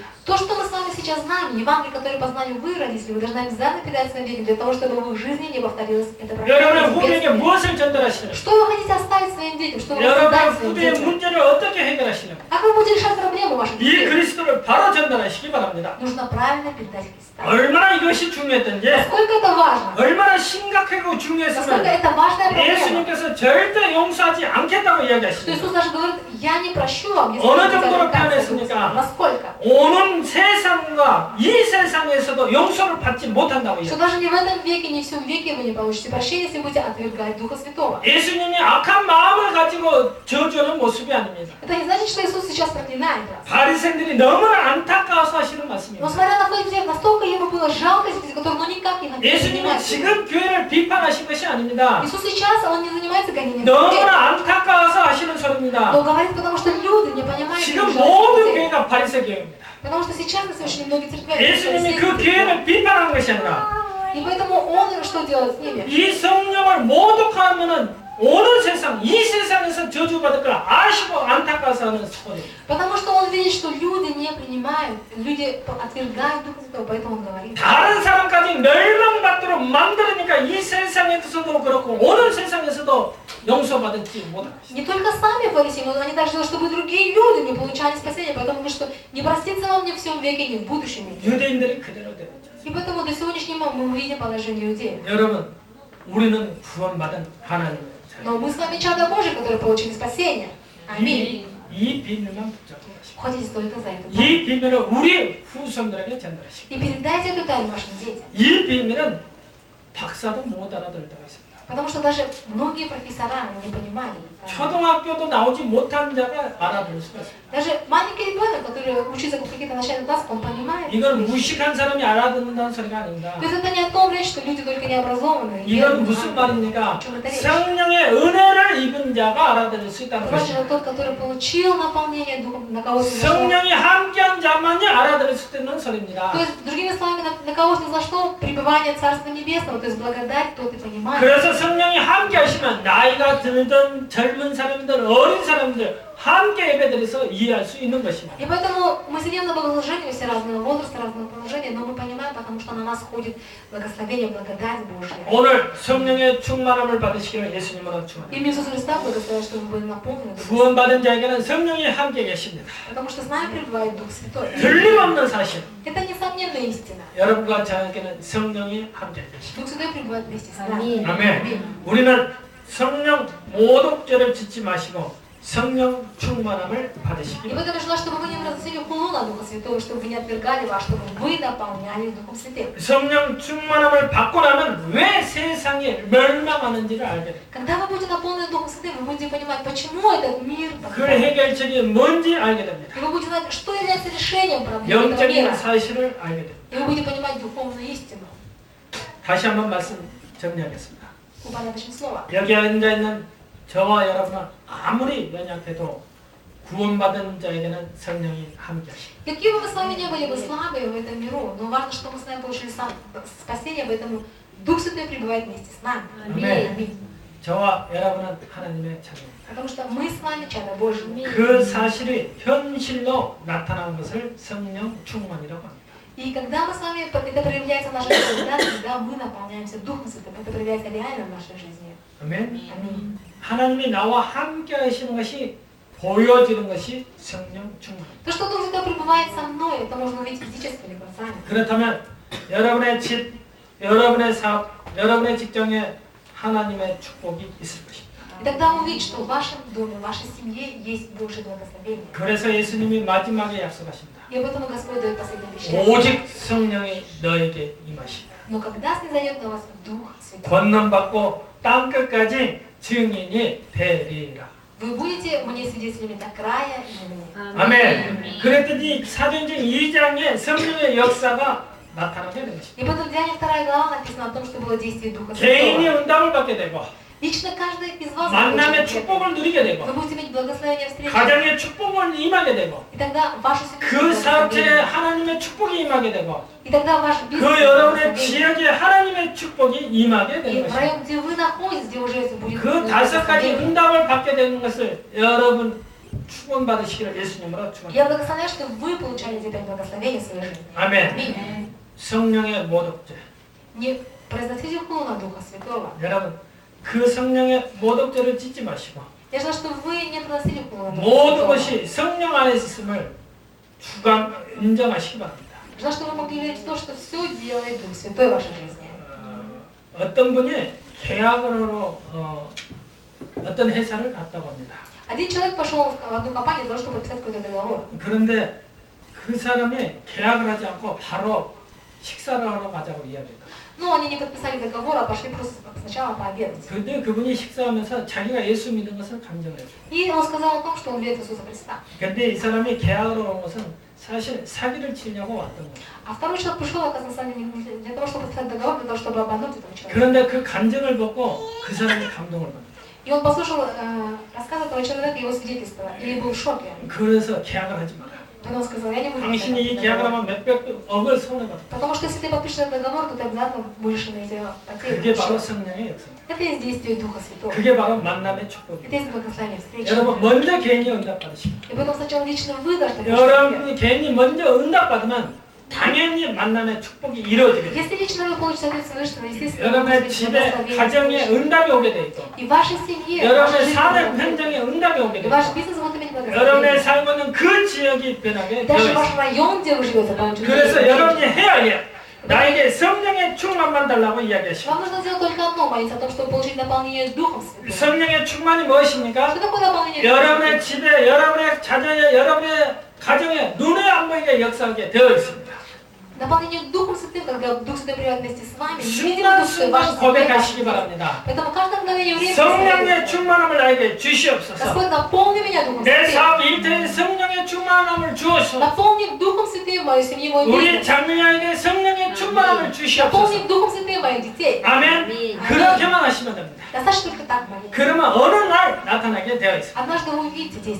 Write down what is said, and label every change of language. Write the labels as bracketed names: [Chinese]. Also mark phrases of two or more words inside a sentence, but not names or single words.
[Russian] То, что мы с вами сейчас знаем, Евангелие, которое познали вы, родители, вы должны обязательно передать своим детям, для того, чтобы в их жизни не повторилось это [Korean] 여러분의 [Russian] проклятие. [Korean] 후배에게 무엇을 전달하시는 [Russian] Что вы хотите оставить своим детям? Что вы хотите [Korean] 여러분의 [Russian] дать своим [Korean] 후배의 [Russian] детям? [Korean] 문제를 어떻게 해결하시는 [Russian] Как вы будете решать проблемы ваших [Korean] 이 [Russian] детей? [Korean] 그리스도를 바로 전달하시기 바랍니다. [Russian] Нужно правильно передать Христа. [Korean] 얼마나 이것이 중요했던지 [Russian] Насколько это важно? [Korean] 얼마나 심각하고 [Russian] Насколько [Korean] 중요했으면 [Russian] это важная проблема? [Korean] 예수님께서 절대 용서하지 않겠다고 [Russian] Что [Korean] 이야기하십니다. [Russian] Иисус даже говорит, я не прощу вам, если [Korean] 어느 [Russian] вы будете [Korean] 정도로 [Russian] отрекаться от [Korean] 표현했습니까? [Russian] Христа. Насколько? [Korean] 오는 세상과 이 세상에서도 용서를 받지 못한다고 [Russian] Что [Korean] 이야기합니다. [Russian] даже не в этом веке, не в всем веке вы не получите прощения, если будете отвергать Духа Святого. [Korean] 예수님이 악한 마음을 가지고 저주하는 모습이 아닙니다. [Russian] Это не значит, что Иисус сейчас проклинает вас. [Korean] 바리새인들이 너무나 안타까워서 하시는 [Russian] Но [Korean] 말씀입니다. [Russian] смотря на факт, настолько ему было жалко этих людей, которые ну никак не хотели [Korean] 예수님이 [Russian] принимать. [Korean] 지금 교회를 비판하신 것이 아닙니다. [Russian] Иисус сейчас, он не занимается гонением. [Korean] 너무나 안타까워서 하시는 소리입니다. [Russian] Но говорит, потому что люди не понимают. [Korean] 지금 [Russian] их [Korean] 모든 [Russian] жалости. [Korean] 교회가 바리새 교회입니다. [Russian] Потому что сейчас на совершенно многие церкви. [Korean] 예수님이 그 교회를 비판하는 것이 아니라 [Russian] И поэтому он что делает с ними? [Korean] 이 성령을 모독하면은 오는 세상, 이 세상에서 저주받을 걸 아시고 안타까워서 하는 소리입니다. [Russian] Потому что он видит, что люди не принимают, люди отвергают Духа Святого, поэтому он говорит. [Korean] 다른 사람까지 멸망받도록 만들으니까 이 세상에서도 그렇고 오는 세상에서도 용서받을지 못하겠습니다. [Russian] Не только сами фарисеи, но они также делают, чтобы другие люди не получали спасения, поэтому говорит, что не простится вам ни в всем веке, ни в будущем веке. [Korean] 유대인들이 그대로 되었죠. [Russian] И поэтому до сегодняшнего мы видим положение иудеев. [Korean] 여러분, 우리는 구원받은 하나님의 자녀. [Russian] Но мы с вами чада Божие, которые получили спасение. Аминь. [Korean] 이 비밀만 붙잡고 가시고 [Russian] Ходите только за это. [Korean] 이 비밀을 우리 후손들에게 전달하시고 [Russian] И передайте эту тайну вашим детям. [Korean] 이 비밀은 박사도 못 알아들 때가 있습니다. [Russian] Потому что даже многие профессора не понимали. [Korean] 초등학교도 나오지 못한 자가 알아들을 수가 있습니다. [Russian] Даже маленький ребенок, который учится в каких-то начальных классах, он понимает. [Korean] 이건 무식한 사람이 알아듣는다는 소리가 아닙니다. [Russian] То есть это не о том речь, что люди только необразованные. [Korean] 이건 무슨 말입니까? 성령의 은혜를 입은 자가 알아들을 수 있다는 [Russian] Короче, [Korean] 것입니다. [Russian] тот, который получил наполнение Духом, на кого снизошло. [Korean] 성령이 함께한 자만이 알아들을 수 있는 소리입니다. [Russian] То есть, другими словами, на кого снизошло пребывание Царства Небесного, то есть благодать, тот и понимает. [Korean] 그래서 성령이 함께 하시면 나이가 들든 젊은 사람들, 어린 사람들 함께 예배드려서 이해할 수 있는 것입니다. [Russian] И поэтому мы сидим на богослужении, все разного возраста, разного положения, но мы понимаем, потому что на нас ходит благословение, благодать Божья. [Korean] 오늘 성령의 충만함을 받으시기를 예수님으로 축원합니다. [Russian] Имя Иисуса Христа благословляет, чтобы вы были наполнены. [Korean] 구원받은 자에게는 성령이 함께 계십니다. [Russian] Потому что с нами пребывает Дух Святой. [Korean] 틀림없는 사실. [Russian] Это несомненная истина. [Korean] 여러분과 저에게는 성령이 함께 계십니다. [Russian] Дух Святой пребывает вместе с нами. [Korean] 아멘. 우리는 성령 모독죄를 짓지 마시고 성령 충만함을 [Russian] И [Korean] 받으시기 [Russian] поэтому нужно, чтобы вы не разносили хулу на Духа Святого, чтобы вы не отвергали вас, чтобы вы наполнялись Духом Святым. [Korean] 성령 충만함을 받고 나면 왜 세상이 멸망하는지를 알게 됩니다. [Russian] Когда вы будете наполнены Духом Святым, вы будете понимать, почему этот мир так [Korean] 그 해결책이 뭔지 알게 됩니다. [Russian] И вы будете знать, что является решением проблем этого [Korean] 영적인 [Russian] мира. [Korean] 사실을 알게 됩니다. [Russian] И вы будете понимать духовную истину. [Korean] 다시 한번 말씀 정리하겠습니다. [Russian] Упорядочим слово. [Korean] 여기 앉아 있는 저와 여러분은 아무리 연약해도 구원받은 자에게는 성령이 함께하십니다. [Russian] Какие бы мы с вами не были бы слабые в этом миру, но важно, что мы с вами получили спасение, поэтому Дух Святой пребывает вместе с нами. [Korean] 아멘. 저와 여러분은 하나님의 자녀입니다. [Russian] Потому что мы с вами чадо Божье. [Korean] 그 사실이 현실로 나타나는 것을 성령 충만이라고 합니다. [Russian] И когда мы с вами, это проявляется в нашей жизни, когда мы наполняемся Духом Святым, это проявляется реально в нашей жизни. [Korean] 아멘. [Russian] Аминь. [Korean] 하나님이 나와 함께 하시는 것이 보여지는 것이 성령 충만. [Russian] То, что Дух Святой пребывает со мной, это можно увидеть физическими глазами. [Korean] 그렇다면 여러분의 집, 여러분의 사업, 여러분의 직장에 하나님의 축복이 있을 것입니다. [Russian] И тогда увидеть, что в вашем доме, в вашей семье есть Божье благословение. [Korean] 그래서 예수님이 마지막에 약속하십니다. [Russian] И об этом Господь дает последнее обещание. [Korean] 오직 성령이 너에게 임하시다. [Russian] Но когда снизойдет на вас Дух Святой, [Korean] 권능받고 땅끝까지 증인이 되리라. [Russian] вы будете мне свидетелями до края земли. [Korean] 아멘. 그랬더니 사도행전 2장에 성령의 역사가 나타나게 되는 것입니다. [Russian] И потом в Деянии 2 глава написано о том, что было действие Духа [Korean] 개인이 [Russian] Святого. [Korean] 응답을 받게 되고 [Russian] Лично каждый из вас [Korean] 만남의 [Russian] будет [Korean] 축복을 누리게 되고 [Russian] вы будете иметь благословение встречи. [Korean] 가정의 축복을 임하게 되고 [Russian] И тогда вашу семью [Korean] 그 사업체에 [Russian] благословение. [Korean] 하나님의 축복이 임하게 되고 [Russian] И тогда ваш [Korean] 그 [Russian] бизнес [Korean] 여러분의 [Russian] благословение. [Korean] 지역에 하나님의 축복이 임하게 [Russian] И [Korean] 되는 [Russian] в [Korean] 것입니다. [Russian] районе, где вы находитесь, где вы живете, будет [Korean] 그 다섯 가지 [Russian] благословение. [Korean] 응답을 받게 되는 것을 여러분 축원받으시기를 예수님으로 [Russian] Я [Korean] 축원합니다. [Russian] благословляю, что вы получали теперь благословение в своей жизни. [Korean] 아멘. [Russian] Аминь. [Korean] 성령의 모독죄. [Russian] Не произносите хулу на Духа Святого. [Korean] 여러분 그 성령의 모독죄를 짓지 마시고 [Russian] Я желаю, что вы не произносили хулу на Духа [Korean] 모든 [Russian] Святого. [Korean] 것이 성령 안에 있음을 주관 인정하시기 바랍니다. [Russian] Желаю, что вы могли верить в то, что все делает Дух Святой в вашей жизни. [Korean] 어떤 분이 계약으로 어떤 회사를 갔다고 합니다. [Russian] Один человек пошел в одну компанию для того, чтобы подписать какой-то договор. [Korean] 그런데 그 사람이 계약을 하지 않고 바로 식사를 하러 가자고 이야기했다. [Russian] Но они не подписали договор, а пошли просто сначала пообедать. [Korean] 근데 그분이 식사하면서 자기가 예수 믿는 것을 감정했어요. [Russian] И он сказал о том, что он верит в Иисуса Христа. [Korean] 근데 이 사람이 계약으로 온 것은 사실 사기를 치려고 왔던 거예요. [Russian] А второй человек пришел, оказывается, не для того, чтобы подписать договор, для того, чтобы обмануть этого человека. [Korean] 그런데 그 간증을 보고 그 사람이 감동을 받았어요. [Russian] И он послушал рассказ этого человека, его свидетельства, и был в шоке. [Korean] 그래서 계약을 하지 마라. [Russian] Потом он сказал, я не буду [Korean] 당신이 이 [Russian] подписать [Korean] 계약을 [Russian] договор. [Korean] 하면 몇백억을 손해받아. [Russian] Потому что если ты подпишешь этот договор, то ты обязательно будешь иметь потери. [Korean] 그게 바로 성령의 역사. [Russian] Это есть действие Духа Святого. [Korean] 그게 바로 만남의 축복이에요. [Russian] Это есть благословение встречи. [Korean] 여러분 먼저 개인이 응답받으시고 [Russian] И поэтому сначала лично вы должны получить. [Korean] 여러분이 개인이 먼저 응답받으면 당연히 만남의 축복이 이루어지게 돼요. [Russian] Если лично вы получите соответственно, естественно, [Korean] 여러분의 [Russian] вы [Korean] 집에 [Russian] благословение [Korean] 가정에 [Russian] встречи. [Korean] 응답이 오게 돼 있고 [Russian] И в вашей семье, в вашей [Korean] 여러분의 [Russian] жизни, [Korean] 사업 현장에 응답이 오게 [Russian] и [Korean] 돼 [Russian] ваш [Korean] 있고 [Russian] бизнес будет иметь [Korean] 여러분의 [Russian] благословение. [Korean] 삶은 그 지역이 변하게 [Russian] И [Korean] 되어 [Russian] даже [Korean] 있어요. [Russian] ваш район, где вы живете, получит [Korean] 그래서 [Russian] благословение. [Korean] 여러분이 해야 해요. 나에게 성령의 충만만 달라고 이야기하시고 [Russian] Вам нужно сделать только одно, молиться о том, чтобы получить наполнение Духом Святым. [Korean] 성령의 충만이 무엇입니까? [Russian] Что такое наполнение Духом [Korean] 여러분의 [Russian] Святым? [Korean] 집에, 여러분의 자녀에, 여러분의 가정에 눈에 안 보이게 역사하게 되어 있습니다. [Russian] Наполнение Духом Святым, когда Дух Святой пребывает вместе с вами, невидимо Дух Святой в вашей [Korean] 순간순간 [Russian] семье [Korean] 고백하시기 [Russian] каждый день. [Korean] 바랍니다. [Russian] Поэтому каждое мгновение времени [Korean] 성령의 충만함을 나에게 주시옵소서. [Russian] Господь, наполни меня Духом [Korean] 내 [Russian] Святым. [Korean] 사업 일터에 성령의 충만함을 주옵소서. [Russian] Наполни Духом Святым мою семью, мой [Korean] 우리 [Russian] бизнес. [Korean] 장녀에게 성령의 충만함을 주시옵소서. [Russian] Наполни Духом Святым моих детей. [Korean] 아멘. 그렇게만 하시면 됩니다. [Russian] Достаточно только так молиться. [Korean] 그러면 어느 날 나타나게 되어 있습니다. [Russian] Однажды вы увидите действие.